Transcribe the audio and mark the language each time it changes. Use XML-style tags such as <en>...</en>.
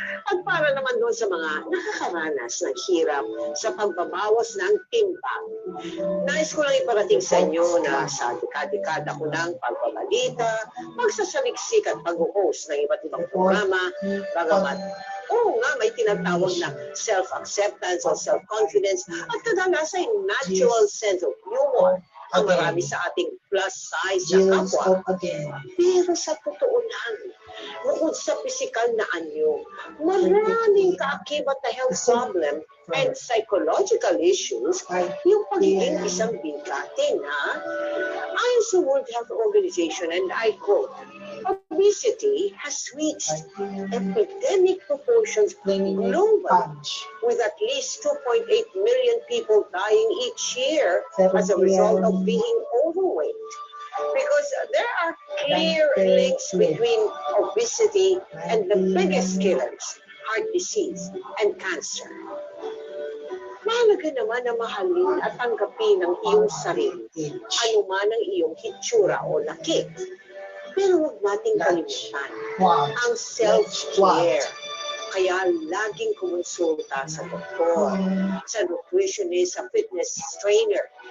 <tl>At para naman doon sa mga nakakaranas ng hirap sa pagbabawas ng timbang, nais ko lang iparating sa inyo na sa dekada-dekada ko ng pagbabalita, pagsasaliksik at pag-host ng iba't ibang programa, bagamat oo nga, may tinatawag na self-acceptance o self-confidence at kadalasan</tl> <en>natural sense of humor</en> <tl>ang marami sa ating plus size na kapwa. Pero sa totoo lang, bukod sa pisikal na anyo, maraming kaakibat na health problem and psychological issues yung pagiging isang bigate na ayon sa World Health Organization,</tl> <en>and I quote, obesity has reached epidemic proportions globally, with at least 2.8 million people dying each year as a result of being overweight. Because there are clear links between obesity and the biggest killers, heart disease and cancer.</en> <tl>Mahalaga naman na mahalin at tanggapin ang iyong sarili, anuman ang iyong hitsura o laki. Pero huwag nating kalimutan ang self-care. Kaya laging kumonsulta sa doktor, sa nutritionist, sa fitness trainer.</tl>